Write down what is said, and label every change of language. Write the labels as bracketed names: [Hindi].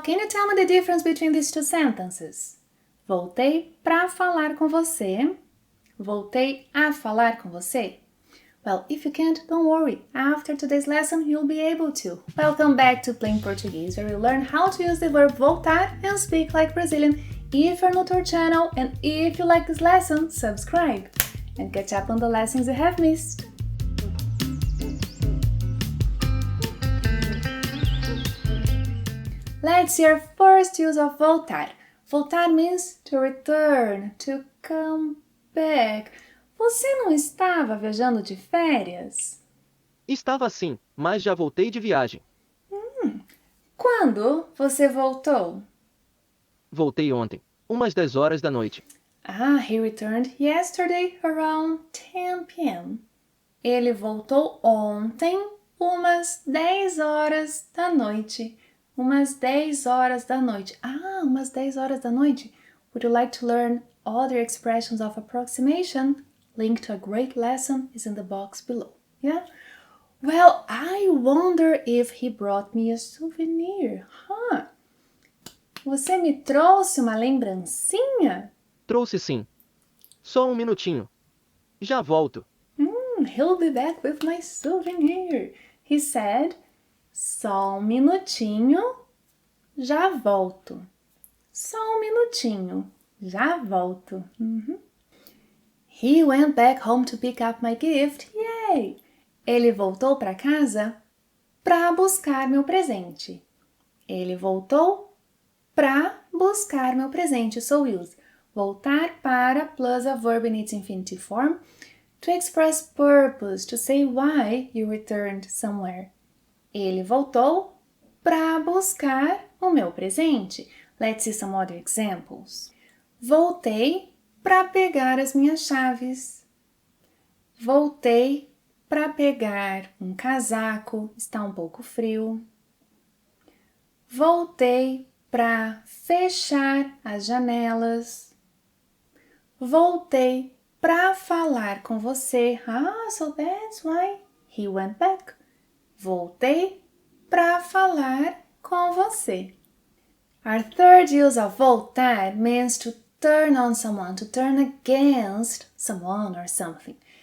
[English] Can you tell me the difference between these two sentences? [Portuguese] Voltei para falar com você. Voltei a falar com você. [English] Well, if you can't, don't worry. After today's lesson, you'll be able to. Welcome back to Plain Portuguese, where you learn how to use the verb voltar and speak like Brazilian. If you're new to our channel and if you like this lesson, subscribe and catch up on the lessons you have missed. Let's see our first use of voltar. Voltar means to return, to come back. [Portuguese] Você não estava viajando de férias? Estava sim, mas já voltei de viagem. Quando você voltou? Voltei ontem, umas 10 horas da noite. [English] He returned yesterday around 10 p.m. [Portuguese] Ele voltou ontem, umas 10 horas da noite. Umas 10 horas da noite. Umas 10 horas da noite. [English] Would you like to learn other expressions of approximation? Link to a great lesson is in the box below. Yeah? Well, I wonder if he brought me a souvenir. [Portuguese] Você me trouxe uma lembrancinha? Trouxe sim. Só um minutinho. Já volto. [English] He'll be back with my souvenir. He said, [Portuguese] só um minutinho, já volto. Só um minutinho, já volto. [English] He went back home to pick up my gift. Yay! [Portuguese] Ele voltou para casa para buscar meu presente. Ele voltou para buscar meu presente. [English] So use voltar para plus a verb in its infinitive form to express purpose, to say why you returned somewhere. [Portuguese] Ele voltou para buscar o meu presente. [English] Let's see some other examples. [Portuguese] Voltei para pegar as minhas chaves. Voltei para pegar um casaco, está um pouco frio. Voltei para fechar as janelas. Voltei para falar com você. [English] So that's why he went back. [Portuguese] Voltei para falar com você. [English] Our third use of voltar means to turn on someone, to turn against someone or something.